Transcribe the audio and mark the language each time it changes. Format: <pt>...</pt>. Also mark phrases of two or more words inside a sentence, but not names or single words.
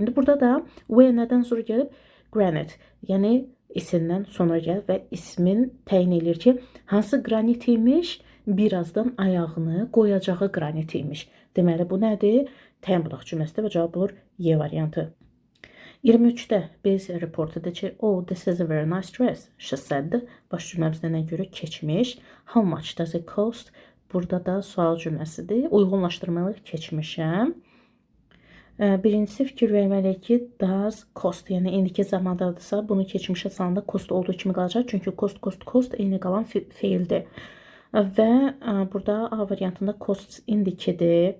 <az>İndi burada da where nədən sonra gəlib? Granite, yəni isimdən sonra gəlib və ismin təyin edir ki, hansı qranit imiş? Birazdan ayağını qoyacağı qranit imiş. Deməli, bu nədir? Təyin budaq cümləsidir və cavab olur Y variantı. 23-də biz report edəcək.</az> <en>Oh, this is a very nice dress, she said.</en> <az>Baş cümləmizdə nə görə? Keçmiş.</az> <en>How much does it cost?</en> <az>Burada da sual cümləsidir. Uyğunlaşdırmalıyıq keçmişəm. Birincisi fikir verməliyik ki,</az> <en>does cost,</en> <az>yəni indiki zamandadırsa, bunu keçmişə salanda cost olduğu kimi qalacaq. Çünki cost eyni qalan feildir. Və burada A variantında costs indikidir.</az>